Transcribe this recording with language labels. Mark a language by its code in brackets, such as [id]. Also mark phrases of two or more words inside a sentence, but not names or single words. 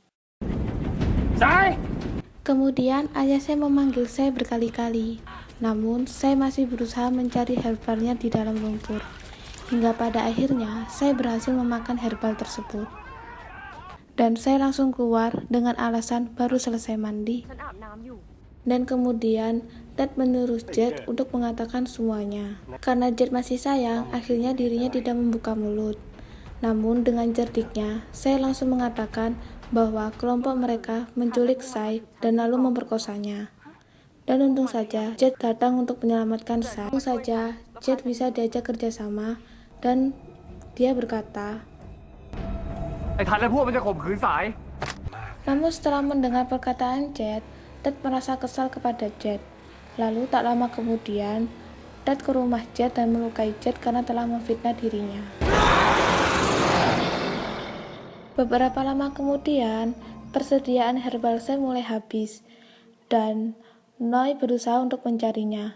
[id] Kemudian ayah saya memanggil saya berkali-kali, namun saya masih berusaha mencari herbalnya di dalam lumpur. Hingga pada akhirnya saya berhasil memakan herbal tersebut. Dan saya langsung keluar dengan alasan baru selesai mandi. [th] ฉันอาบน้ำอยู่ [id] Dan kemudian Ted menyuruh Jet untuk mengatakan semuanya. Karena Jet masih sayang, akhirnya dirinya tidak membuka mulut. Namun dengan cerdiknya, saya langsung mengatakan bahwa kelompok mereka menculik Sai dan lalu memperkosanya. Dan untung saja Jet datang untuk menyelamatkan Sai. Untung saja Jet bisa diajak kerjasama dan dia berkata, [th] ไอ้ทันและพวกมันจะข่มขืนสาย [id] namun setelah mendengar perkataan Jet, Ted merasa kesal kepada Jet. Lalu tak lama kemudian, Ted ke rumah Jet dan melukai Jet karena telah memfitnah dirinya. Beberapa lama kemudian, persediaan herbal saya mulai habis dan Noi berusaha untuk mencarinya.